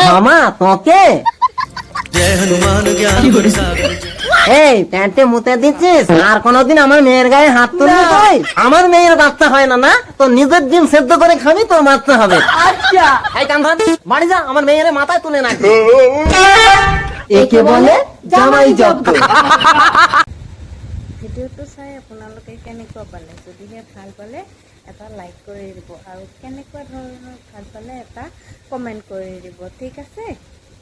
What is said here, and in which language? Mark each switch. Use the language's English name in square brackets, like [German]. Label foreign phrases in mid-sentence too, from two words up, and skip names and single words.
[Bangla] মামা তোকে এই প্যান্টে মুতে দিচ্ছিস, আর কোনদিন আমার মেয়ের গায়ে হাত তুলবি তুই? আমার মেয়ের বাচ্চা হয় না না, তো নিজের ডিম সেদ্ধ করে খাবি, তোর বাচ্চা হবে। আচ্ছা এই কাম ধর, বাড়ি যা, আমার মেয়ের মাথায় তুলে না। একে বলে জামাই জব্দ। [Assamese] ভিডিঅ'টো চাই আপোনালোকে কেনেকুৱা পালে? যদিহে ভাল পালে এটা লাইক কৰি দিব আৰু কেনেকুৱা ধৰণৰ ভাল পালে এটা কমেণ্ট কৰি দিব। ঠিক আছে।